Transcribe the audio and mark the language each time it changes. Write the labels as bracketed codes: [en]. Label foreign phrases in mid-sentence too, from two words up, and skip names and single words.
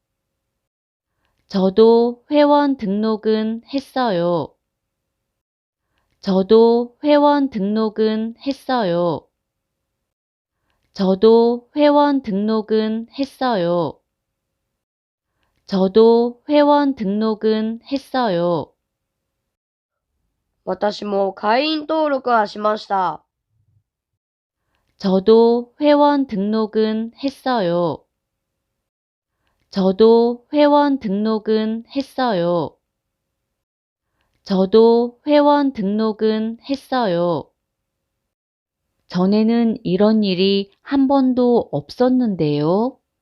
[ko] 저도 회원 등록은 했어요. 저도 회원 등록은 했어요. 저도 회원 등록은 했어요. 저도 회원 등록은 했어요. [ja] 私も会員登録はしました。 [ko] 저도 회원 등록은 했어요. 저도 회원 등록은 했어요. 저도 회원 등록은 했어요. 전에는 이런 일이 한 번도 없었는데요.